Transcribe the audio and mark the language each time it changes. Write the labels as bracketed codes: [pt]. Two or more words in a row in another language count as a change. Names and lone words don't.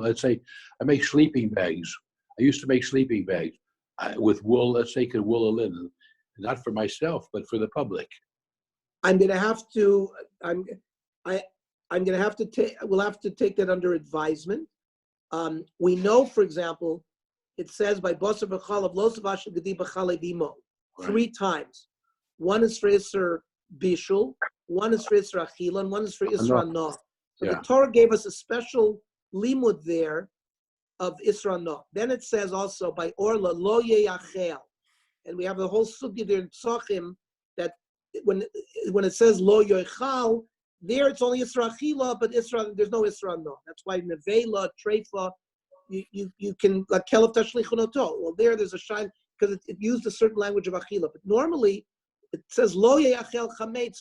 [en] Let's say I make sleeping bags. I used to make sleeping bags with wool. Let's say wool or linen, not for myself but for the public. I'm going to have to. We'll have to take that under advisement. We know, for example, it says by [he] בשר בחלב לא תבשל גדי בחלב אמו [en] 3 times. One is for [he] איסור בישול, [en] one is for [he] איסור אכילה, [en] and one is for [he] איסור הנאה. [en] So the Torah gave us a special limud there of [he] איסור הנאה. [en] Then it says also by Orla [he] לא יאכל, [en] and we have the whole sugya there in Tzachim that when it says [he] לא יאכל, [en] there it's only [he] איסור אכילה, [en] but there's no [he] איסור הנאה. [en] That's why [he] נבלה טרפה, [en] you can like [he] לכלב תשליכון אותו. [en] Well, there's a shine because it used a certain language of Achila. But normally it says [he] לא יאכל חמץ.